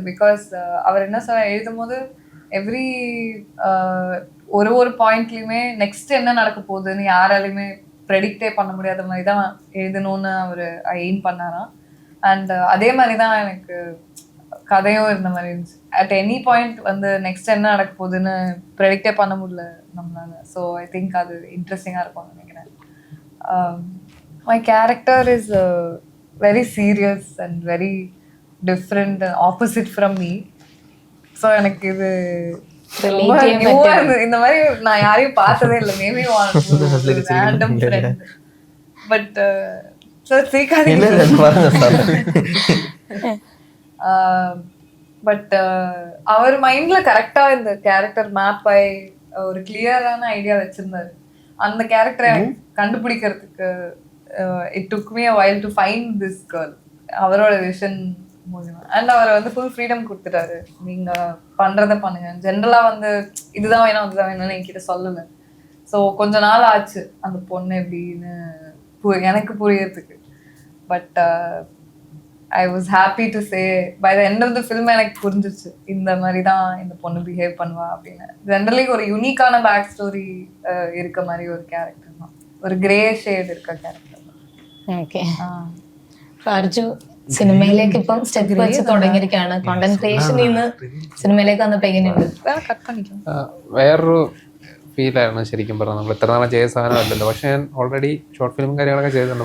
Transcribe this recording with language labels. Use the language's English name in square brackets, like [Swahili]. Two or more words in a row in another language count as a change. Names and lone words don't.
[Tamil] பிகாஸ் அவர் என்ன எழுதும் போது எவ்ரி ஒரு பாயிண்ட்லையுமே நெக்ஸ்ட் என்ன நடக்க போகுதுன்னு யாராலையுமே ப்ரெடிக்டே பண்ண முடியாத மாதிரி தான் எழுதணும்னு அவர் எய்ம் பண்ணாராம். அண்ட் அதே மாதிரி தான் எனக்கு கதையும் இருந்த மாதிரி இருந்துச்சு. [English] at any point [Tamil] வந்து நெக்ஸ்ட் என்ன நடக்க போகுதுன்னு ப்ரெடிக்டே பண்ண முடியல நம்மளால. [English] so I think [Tamil] அது இன்ட்ரெஸ்டிங்காக இருக்கும்னு நினைக்கிறேன். [English] my character is very serious and very different and opposite from me. [Tamil] ஸோ எனக்கு இது Relate செய்ய நியூவா இருந்தது. இந்த மாதிரி நான் யாரையும் பார்த்ததே இல்லை. [English] maybe random friend. [Tamil] பட் சார் சீக்காதீங்க. பட் அவர் மைண்ட்ல கரெக்டா இந்த கேரக்டர் மேப் ஆகி ஒரு கிளியரான ஐடியா வச்சிருந்தாரு. அந்த கேரக்டரை கண்டுபிடிக்கிறதுக்கு [English] it took me a while to find this girl. [Tamil] அவரோட விஷன் மூலமா. அண்ட் அவர் வந்து [English] full freedom [Tamil] கொடுத்துட்டாரு. நீங்க பண்றத பண்ணுங்க. ஜென்ரலா வந்து இதுதான் வேணும் அதுதான் வேணும்னு என்கிட்ட சொல்லலை. ஸோ கொஞ்ச நாள் ஆச்சு அந்த பொண்ணு எப்படின்னு எனக்கு புரியறதுக்கு. [English] but I was happy to say by the end of the film [Tamil] எனக்கு புரிஞ்சிச்சு இந்த மாதிரி தான் இந்த பொண்ணு பிஹேவ் பண்ணுவா அப்படின்னு. ஜென்ரலி ஒரு யூனிக்கான [English] back story [Tamil] இருக்க மாதிரி ஒரு கேரக்டர் தான். ഒരു [English] grey shade [Tamil] இருக்க கேரக்டர். [Malayalam] ഓക്കെ. അർജു സിനിമയിലേക്ക് ഇപ്പം സ്റ്റെപ്പ് വെച്ച് തുടങ്ങിയിരിക്കുകയാണ്. [English] content creation [Malayalam] നിന്ന് സിനിമയിലേക്ക് വന്നപ്പോ എങ്ങനെയുണ്ട്? വേറൊരു ഫീലായിരുന്നു ശരിക്കും പറഞ്ഞാൽ. നമ്മൾ ഇത്ര നാളെ ചെയ്ത സാധനമല്ലല്ലോ. പക്ഷെ ഞാൻ ഓൾറെഡി [English] short film [Malayalam] കാര്യങ്ങളൊക്കെ ചെയ്തിട്ടുണ്ട്.